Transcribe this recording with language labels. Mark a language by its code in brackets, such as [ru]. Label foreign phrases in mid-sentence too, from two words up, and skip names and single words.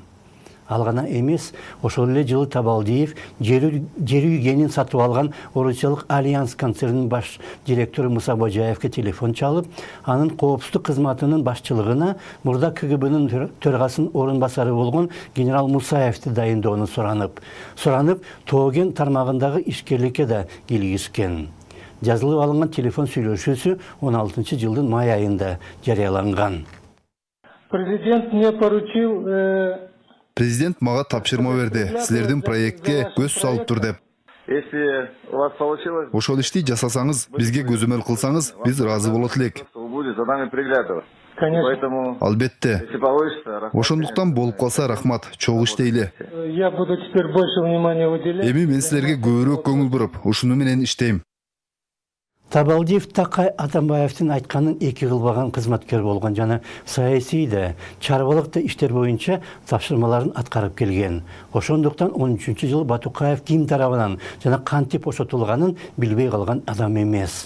[ky] Ал гана эмес, ошол эле жылы Табалдиев жер үй кенин сатып алган Орусиялык Альянс концернинин баш директору Муса Божаевке телефон чалып, анын коопсуздук кызматынын башчылыгына мурда КГБнын төрагасынын орун басары болгон генерал Мусаевди дайындоону суранып, Тооген тармагындагы ишкерликке да кийлигишкен. Жазылып алынган телефон сүйлөшүүсү 16 жылдын май айында жарыяланган. Президент мага тапшырма берди. Силердин проектке көз салып тур деп. [ru] Если у вас получилось, [ky] Ошол ишти жасасаңыз, бизге көзөмөл кылсаңыз, биз разы болот элек. [ru] будет за нами приглядывать. Конечно. Поэтому, [ky] Албетте. [ru] если получится, [ky] рахмат. Ошондуктан болуп калса рахмат, чогуу иштейли. [ru] Я буду теперь больше внимания уделять. [ky] Эми мен силерге көбүрөөк көңүл буруп, ушуну менен иштейм. Табалдиев Такай Атамбаевдин айтканын эки кылбаган кызматкер болгон жана саясий да, чарбалык да иштер боюнча тапшырмаларын аткарып келген. Ошондуктан 13 жылы Батукаев ким тарабынан жана кантип бошотулганын билбей калган адам эмес.